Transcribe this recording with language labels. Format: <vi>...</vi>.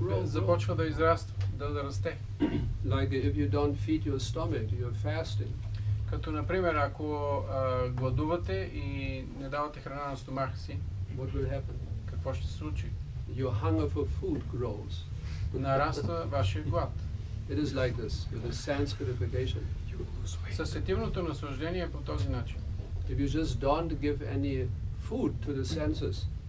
<bg>Започва да израства, да расте.</bg> <en>Like if you don't feed your stomach, you're fasting.</en> <bg>Като например, ако гладувате и не давате храна на стомаха си,</bg> <en>what will happen?</en> <bg>Какво ще се случи?</bg> <en>Your hunger for food grows.</en> <bg>Нараства вашия глад.</bg> <en>It is like this, with the sense gratification.</en> <bg>Със сетивното наслаждение е по този начин.</bg> <en>If you just don't give any food to the senses,</en>